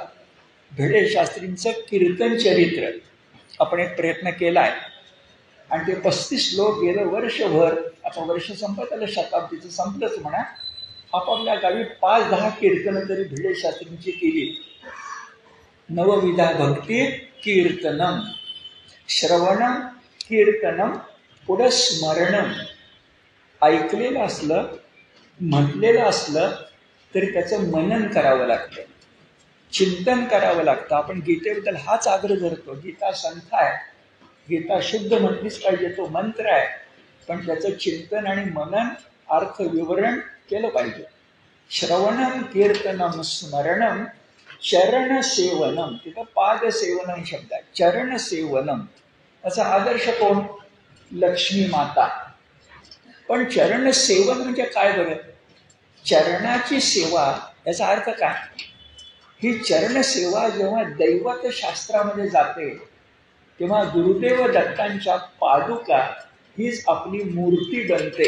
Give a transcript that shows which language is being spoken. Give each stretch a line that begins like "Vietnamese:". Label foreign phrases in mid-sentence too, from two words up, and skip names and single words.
Marathi: भिडे शास्त्रींचं कीर्तन चरित्र आपण एक प्रयत्न केला आहे. आणि ते 35 लोक गेलं वर्षभर, आता वर्ष संपत आलं, शताब्दीचं संपलंच म्हणा, आपापल्या गावी 5-10 कीर्तनं तरी भिडे शास्त्रींची केली.
Sanskrit: नवविधा भक्ती कीर्तनम, श्रवणम कीर्तनम,
Marathi: पुढं स्मरणम. ऐकलेलं असलं, म्हटलेलं असलं तरी त्याचं मनन करावं लागतं, चिंतन करावं लागतं. आपण गीतेबद्दल हाच आग्रह धरतो. गीता संथ आहे, गीता शुद्ध म्हटलीच पाहिजे, तो मंत्र आहे. पण त्याचं चिंतन आणि मनन, अर्थ विवरण केलं पाहिजे.
Sanskrit: श्रवणम कीर्तनम स्मरणम चरण सेवनम.
Marathi: तिथं
Sanskrit: पाद सेवनम
Marathi: शब्द आहे.
Sanskrit: चरण सेवनम
Marathi: याचा आदर्श कोण? लक्ष्मी माता. पण चरण सेवन म्हणजे काय बरं? चरणाची सेवा याचा अर्थ काय? ही चरण सेवा जेव्हा दैवत शास्त्रामध्ये जाते तेव्हा गुरुदेव दत्तांच्या पादुका हीच आपली मूर्ती बनते.